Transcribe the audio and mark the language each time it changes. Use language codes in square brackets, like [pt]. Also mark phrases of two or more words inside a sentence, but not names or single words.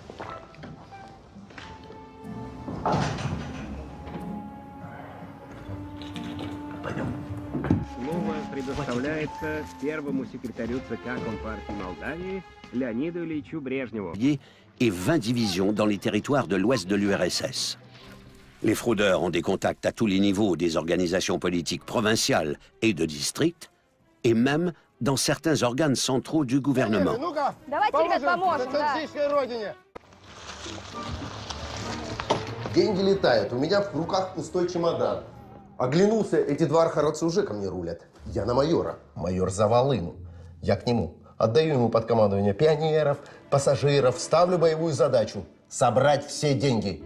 [ru] Слово предоставляется первому секретарю ЦК Компартии Молдавии Леониду Ильичу Брежневу. [fr] Et 20 divisions dans les territoires de l'ouest de l'URSS. Les fraudeurs ont des contacts à tous les niveaux des organisations politiques provinciales et de district, et même dans certains organes centraux du gouvernement. [ru] Давайте, ребят, поможем, да. Деньги летают, у меня в руках пустой чемодан. Оглянулся, эти два архаровца уже ко мне рулят. Я на майора. Майор за волыну. Я к нему. Отдаю ему под командование пионеров, пассажиров, ставлю боевую задачу – собрать все деньги.